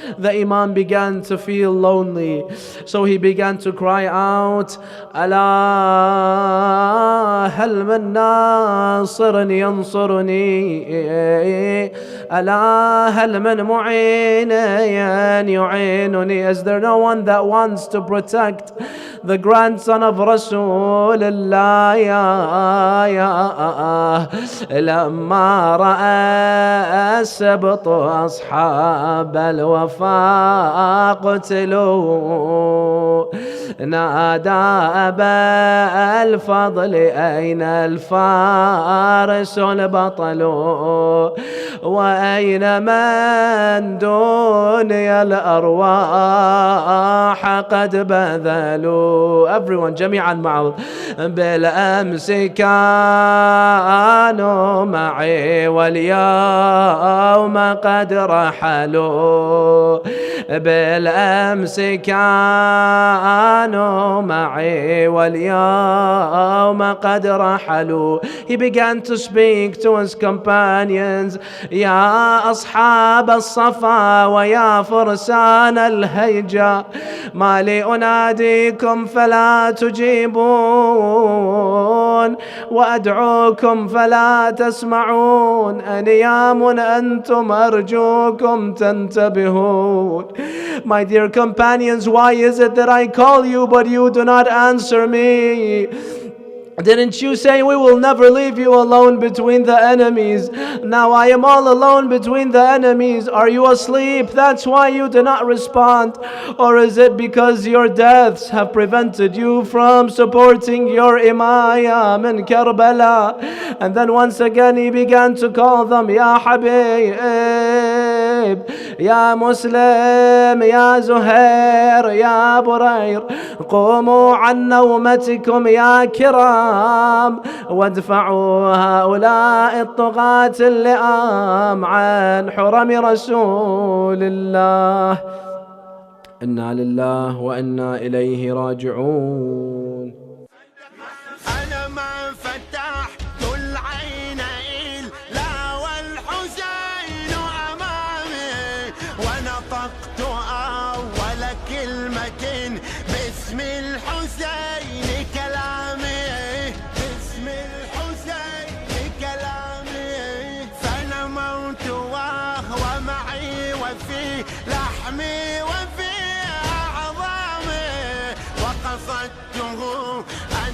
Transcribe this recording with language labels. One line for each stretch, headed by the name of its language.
English: The Imam began to feel lonely. So he began to cry out, Allah,
Arabic: hal min nasirin yansur ألا هل من معين يعينني.
English: Is there no one that wants to protect the grandson of Rasulullah?
Arabic: لما رأى السبط أصحاب الوفاء قتلوا نادى أبا الفضل أين الفارس البطل وأين من دنيا الأرواح قد بذلوا Everyone جميعا معه. بالأمس كانوا معي واليوم قد رحلوا. بالأمس كانوا معي واليوم قد رحلوا.
English: He began to speak to his companions.
Arabic: يا أصحاب الصفا ويا فرسان الهيجة، ما لي أناديكم فلا تجيبون، وأدعوكم فلا تسمعون، أنيام أنتم أرجوكم تنتبهون.
English: My dear companions, why is it that I call you but you do not answer me? Didn't you say we will never leave you alone between the enemies? Now I am all alone between the enemies. Are you asleep? That's why you do not respond. Or is it because your deaths have prevented you from supporting your Imam in Karbala? And then once again he began to call them,
Arabic: Ya Habib, Ya Muslim, Ya Zuhair, Ya Burair, قوموا عن نومتكم يا كرام، وادفعوا هؤلاء الطغاة اللئام عن حرم رسول الله. إنا لله وإنا إليه راجعون. أنا ما فتحت العين إلا والحسين أمامي، ونطقت أول كلمة باسم الحسين كلامي، باسم الحسين كلامي، فنموت وهو معي وفي لحمي وفي أعظامي، وقصدته